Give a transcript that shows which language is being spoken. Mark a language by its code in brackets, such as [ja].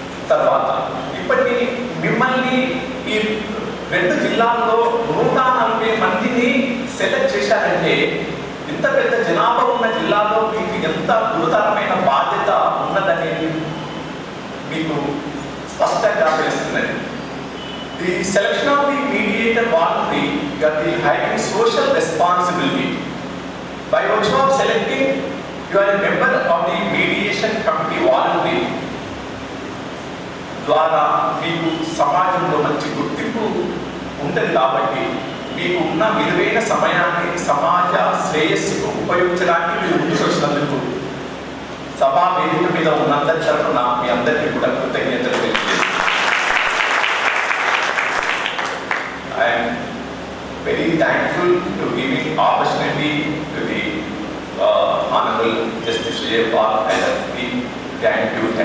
[te] తర్వాత ఇప్పటికీ మిమ్మల్ని ఈ 2 జిల్లాల్లో 140 మందిని సెలెక్ట్ చేశారంటే ఇంత పెద్ద జనాభా ఉన్న జిల్లాలో మీకు ఎంత గురుతరమైన బాధ్యత ఉన్నదనేది మీకు స్పష్టంగా తెలుస్తున్నది. [en] The selection of the mediator voluntary got the having social responsibility. By virtue of selecting, you are a member of the mediation committee voluntary. [te] ద్వారా మీకు సమాజంలో మంచి గుర్తింపు ఉంటుంది. కాబట్టి మీకు ఉన్న విలువైన సమయాన్ని సమాజ శ్రేయస్సుకు ఉపయోగించడానికి మీరు ముందుకు వచ్చినందుకు సభా వేదిక మీద ఉన్నందరి తరఫున మీ అందరికీ కూడా కృతజ్ఞతలు తెలియజేస్తున్నాను. [en] I am very thankful to giving opportunity to the Honorable Justice Sujay Pal and the thank you.